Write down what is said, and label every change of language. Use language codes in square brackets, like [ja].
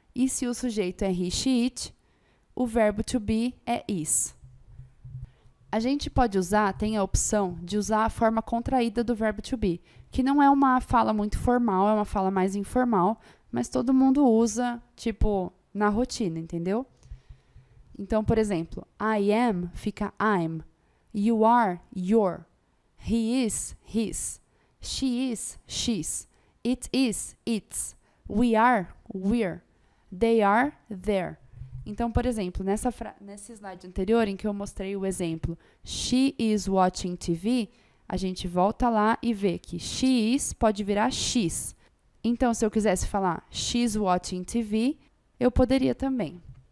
[pt] E se o sujeito é he, she, it, o verbo to be é is. A gente pode usar, tem a opção de usar a forma contraída do verbo to be, que não é uma fala muito formal, é uma fala mais informal, mas todo mundo usa, tipo, na rotina, entendeu? Então, por exemplo, [en] I am [pt] fica [en] I'm, you are, your, he is, his, she is, she's, it is, its, we are, we're, they are, their. [pt] Então, por exemplo, nesse slide anterior em que eu mostrei o exemplo [en] she is watching TV, [pt] a gente volta lá e vê que she is pode virar she's. Então, se eu quisesse falar [en] she's watching TV, [pt] eu poderia também.